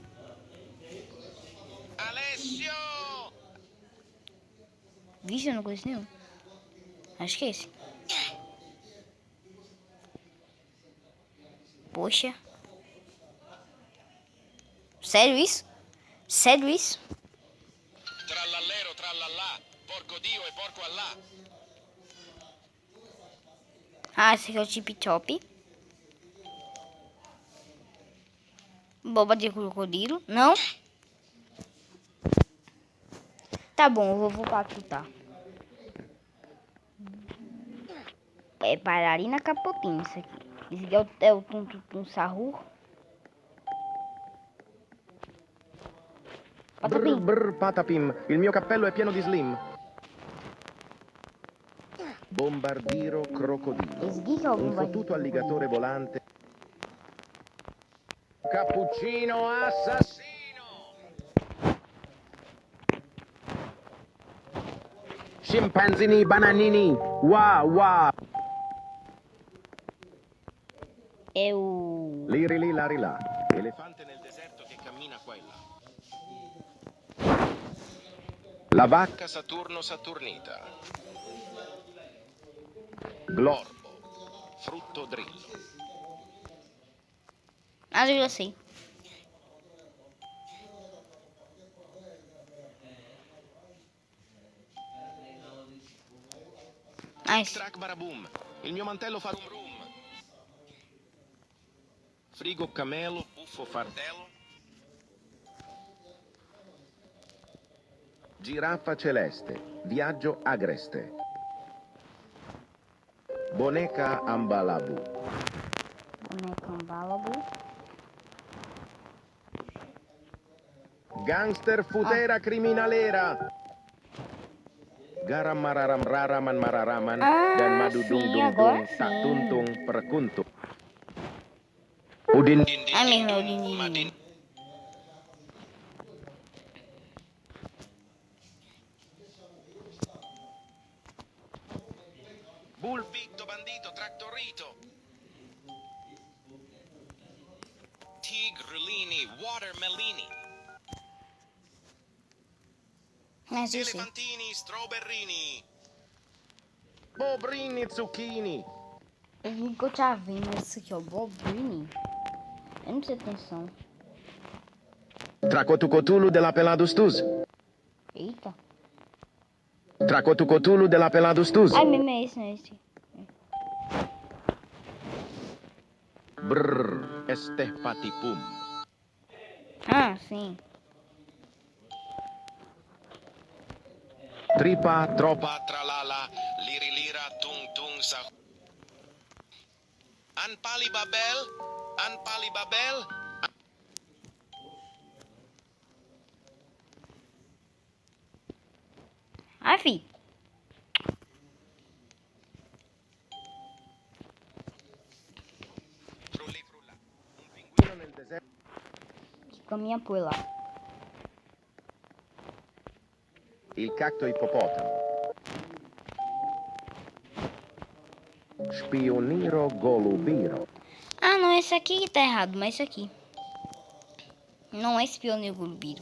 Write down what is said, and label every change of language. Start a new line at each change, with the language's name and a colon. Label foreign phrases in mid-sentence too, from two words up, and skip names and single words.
Portuguese: Alessio! Vixe, eu não conheço nenhum. Acho que é esse. Poxa. Sério isso? Sério isso?
Italian: Trallallero, trallallà. Porco Dio e porco Allah.
Portuguese: Ah, esse aqui é o Tip Top. Boba de crocodilo. Não? Tá bom, eu vou voltar aqui, tá? É Pararina Capotinho isso aqui. Esse aqui é o Tum Tum Tum Sahur.
Italian: Brr, Patapim. brr, patapim. Il mio cappello è pieno di slim. Bombardiro crocodilo.
Portuguese: Esse aqui que é o
Italian: Un Bomba fottuto alligatore volante. Cappuccino assassino. Scimpanzini bananini. Wah wah.
Portuguese: É o...
Italian: Liri lari là. Elefante nel deserto che cammina qua e là. La vacca Saturno Saturnita. glorbo. Frutto drillo.
Portuguese: Ah, eu já sei. Nice.
Italian: Track baraboom. Il mio mantello fa rum rum. Frigo camelo, buffo fardello. Giraffa celeste. Viaggio agreste. Boneca ambalabu. Boneca Ambalabu. Gangster futera criminalera. Garam mararam raraman mararaman dan madu dung
Portuguese: sim, dung agora dung tak sim. tuntung perkuntung. Udin Ah, mesmo, o Dindin. Madin.
Italian: Bulbito bandito trattorito. Tigrulini watermelini. Ah, sì, sì. Elefantini strawberrini. Bobrini zucchini.
Portuguese: Eu nunca tinha vendo isso aqui, ó. Bobrini. Eu não prestei atenção.
Italian: Tracotucotulu de la Peladus Tuz.
Portuguese: Eita.
Italian: Tracotucotulu de la Peladus Tuz.
Portuguese: Ai, mesmo é esse, não é esse. Brrr, esterpatipum. Ah, sim.
Italian: Tripa, tropa. Pa tralala, lirilira, tung tung sa. Anpali babel, anpali babel. Ai, fi. Frulli frulla. Un pinguino nel deserto.
Portuguese: Que caminha por lá.
Italian: Il cacto ippopotamo. Spioniro golubiro.
Portuguese: Ah, não, esse aqui que tá errado, mas esse aqui. Não é esse pioneiro golubiro.